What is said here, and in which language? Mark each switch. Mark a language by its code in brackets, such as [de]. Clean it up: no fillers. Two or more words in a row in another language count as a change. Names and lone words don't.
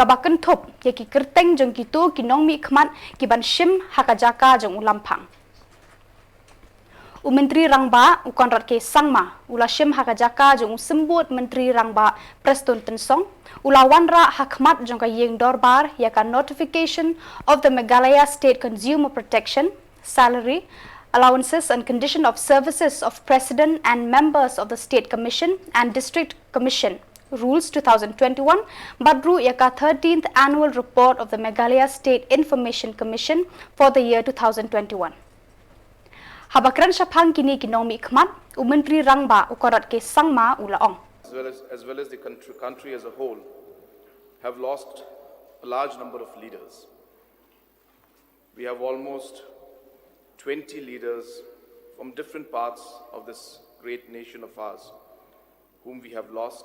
[kha] baken thop ye ki kerteng jong ki tu ki Nongmih Khmat ki ban shim haka jaka jong ulampang Menteri Rangba ukonrat ke sangma ula shim haka jaka jong sembut Menteri Rangba Preston Tensong ula wanra Khmat jong ka Iing Dorbar ya ka [en] notification of the Meghalaya State Consumer Protection Salary Allowances and Condition of Services of President and Members of the State Commission and District Commission Rules 2021 [kha] Badru Yaka [en] 13th Annual Report of the Meghalaya State Information Commission for the year 2021. [kha] Habakran Shapang kini ki Nongmih Khmat Menteri Rangba ukorat ke sangma ulaong. [en] As well as the country as a whole have lost a large number of leaders. We have almost 20 leaders from different parts of this great nation of ours whom we have lost.